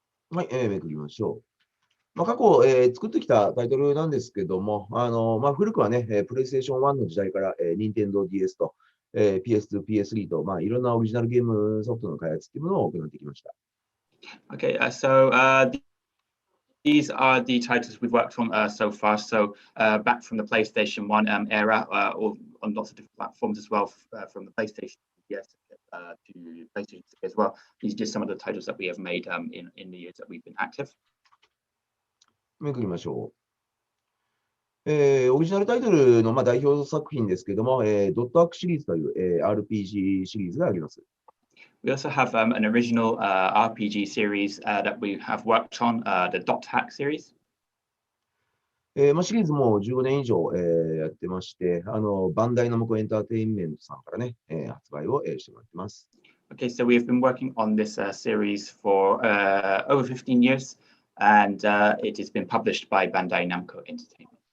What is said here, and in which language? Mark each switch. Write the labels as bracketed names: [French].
[Japanese] はい、めくりましょう。過去、作ってきたタイトルなんですけども、古くはね、プレイステーション1の時代から、Nintendo DS と、PS2、PS3 と、いろんなオリジナルゲームソフトの開発っていうものを行ってきました。 [English] Okay, these are the titles we've worked on so far. So back from the PlayStation 1 era, or on lots of different platforms as well, from the PlayStation DS to PlayStation 3 as well. These are just some of the titles that we have made in the years that we've been active. [Japanese] めくりましょう。オリジナルタイトルの代表作品ですけども、ドットアックシリーズという、RPG シリーズがあります。 [English] We also have an original RPG series that we have worked on, the Dot Hack series. [Japanese] シリーズも15年以上、やってまして、バンダイナムコエンターテインメントさんからね、発売を、してもらってます。 [English] Okay, so we have been working on this series for over 15 years, and it has been published by Bandai Namco Entertainment.